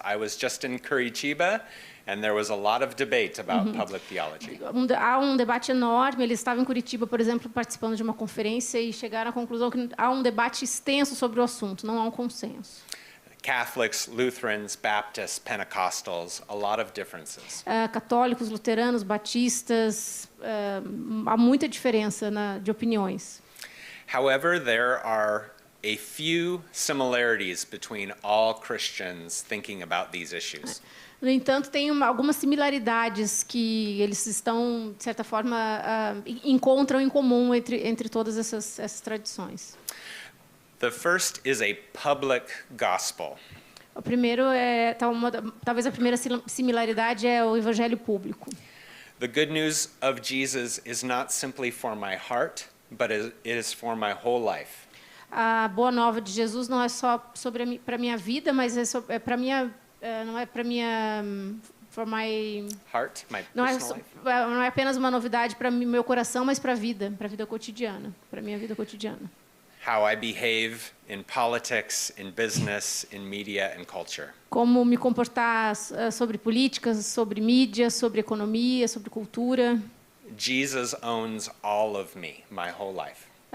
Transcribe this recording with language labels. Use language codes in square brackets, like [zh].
[en] I was just in Curitiba, and there was a lot of debate about public theology. [pt] Há um debate enorme. Eles estavam em Curitiba, por exemplo, participando de uma conferência e chegaram à conclusão que há um debate extenso sobre o assunto. Não há um consenso. [en] Catholics, Lutherans, Baptists, Pentecostals, a lot of differences. [pt] Católicos, luteranos, batistas, há muita diferença de opiniões. [en] However, there are a few similarities between all Christians thinking about these issues. [pt] No entanto, tem algumas similaridades que eles estão, de certa forma, encontram em comum entre todas essas tradições. [en] The first is a public gospel. [pt] O primeiro talvez a primeira similaridade é o evangelho público. [en] The good news of Jesus is not simply for my heart, but it is for my whole life. [pt] A boa nova de Jesus não é só para minha vida, mas é para minha não é para minha [en] for my Heart, my [pt] não [en] personal life. [pt] não é apenas uma novidade para meu coração, mas para a vida cotidiana, para minha vida cotidiana. [en] How I behave in politics, in business, in media and culture. [pt] Como me comportar sobre políticas, sobre mídia, sobre economia, sobre cultura. [en] Jesus owns all of me, my whole life.